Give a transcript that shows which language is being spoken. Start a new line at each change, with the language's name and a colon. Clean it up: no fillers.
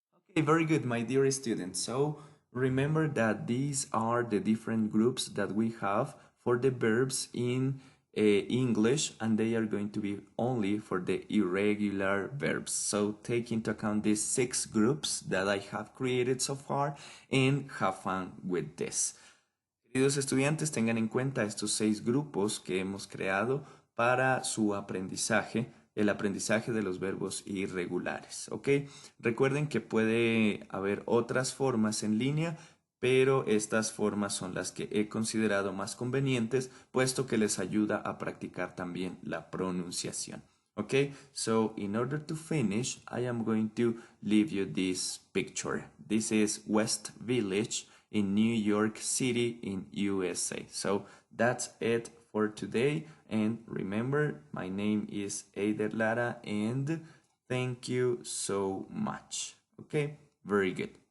English: Okay, very good, my dear students. So remember that these are the different groups that we have for the verbs in English, and they are going to be only for the irregular verbs. So take into account these 6 groups that I have created so far and have fun with this.
Spanish: Queridos estudiantes, tengan en cuenta estos 6 grupos que hemos creado para su aprendizaje, el aprendizaje de los verbos irregulares, ¿ok? Recuerden que puede haber otras formas en línea, pero estas formas son las que he considerado más convenientes, puesto que les ayuda a practicar también la pronunciación.
English: Okay, so in order to finish, I am going to leave you this picture. This is West Village in New York City in USA. So that's it for today. And remember, my name is Eider Lara and thank you so much. Okay, very good.